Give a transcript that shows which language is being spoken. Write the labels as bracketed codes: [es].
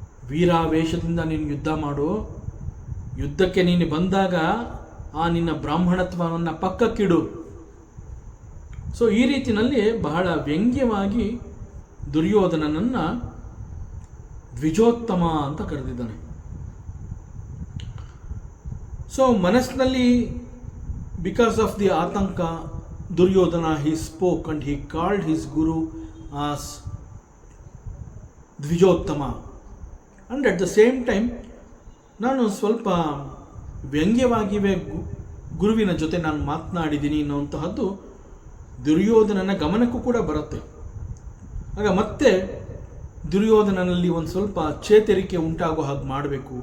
[kn] ವೀರಾವೇಶದಿಂದ ನೀನು ಯುದ್ಧ ಮಾಡು. ಯುದ್ಧಕ್ಕೆ ನೀನು ಬಂದಾಗ ಆ ನಿನ್ನ ಬ್ರಾಹ್ಮಣತ್ವವನ್ನು ಪಕ್ಕಕ್ಕಿಡು. ಸೊ ಈ ರೀತಿಯಲ್ಲಿ ಬಹಳ ವ್ಯಂಗ್ಯವಾಗಿ ದುರ್ಯೋಧನನನ್ನು ದ್ವಿಜೋತ್ತಮ ಅಂತ ಕರೆದಿದ್ದಾನೆ. ಸೊ ಮನಸ್ಸಿನಲ್ಲಿ [en] Because of the atanka, Duryodhana, he spoke and he called his guru as Dvijottama. And at the same time, [kn] ನಾನು ಸ್ವಲ್ಪ ವ್ಯಂಗ್ಯವಾಗಿಯೇ ಗುರುವಿನ ಜೊತೆ ನಾನು ಮಾತನಾಡಿದ್ದೀನಿ ಅನ್ನುವಂತಹದ್ದು ದುರ್ಯೋಧನನ ಗಮನಕ್ಕೂ ಕೂಡ ಬರುತ್ತೆ. ಆಗ ಮತ್ತೆ ದುರ್ಯೋಧನನಲ್ಲಿ ಒಂದು ಸ್ವಲ್ಪ ಚೇತರಿಕೆ ಉಂಟಾಗೋ ಹಾಗೆ ಮಾಡಬೇಕು.